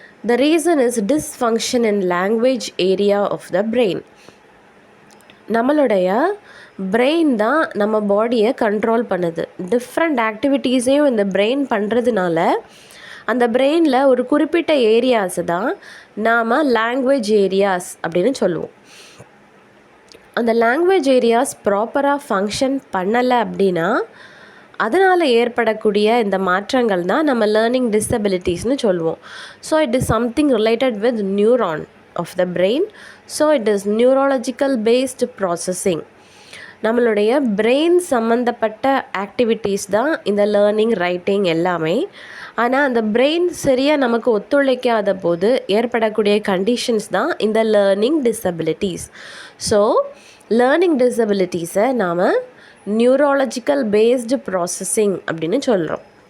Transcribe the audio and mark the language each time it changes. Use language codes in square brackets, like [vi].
[en] The reason is dysfunction in language area of the brain. [ta] நம்மளுடைய brain தான் நம்ம பாடியை கண்ட்ரோல் பண்ணுது. டிஃப்ரெண்ட் ஆக்டிவிட்டீஸையும் இந்த பிரெயின் பண்ணுறதுனால அந்த பிரெயினில் ஒரு குறிப்பிட்ட ஏரியாஸை தான் நாம் லாங்குவேஜ் ஏரியாஸ் அப்படின்னு சொல்லுவோம். அந்த லாங்குவேஜ் ஏரியாஸ் ப்ராப்பராக ஃபங்க்ஷன் பண்ணலை அப்படின்னா அதனால் ஏற்படக்கூடிய இந்த மாற்றங்கள் தான் நம்ம லேர்னிங் டிசபிலிட்டிஸ்னு சொல்லுவோம். [en] So it is something related with neuron of the brain. So it is neurological based processing. [ta] நம்மளுடைய பிரெயின் சம்மந்தப்பட்ட ஆக்டிவிட்டீஸ் தான் இந்த லேர்னிங், ரைட்டிங் எல்லாமே. ஆனால் அந்த பிரெயின் சரியாக நமக்கு ஒத்துழைக்காத போது ஏற்படக்கூடிய கண்டிஷன்ஸ் தான் இந்த லேர்னிங் டிசபிலிட்டிஸ். ஸோ லேர்னிங் டிசபிலிட்டிஸை நாம் நியூராலஜிக்கல் பேஸ்டு ப்ராசஸிங் அப்படின்னு சொல்கிறோம்.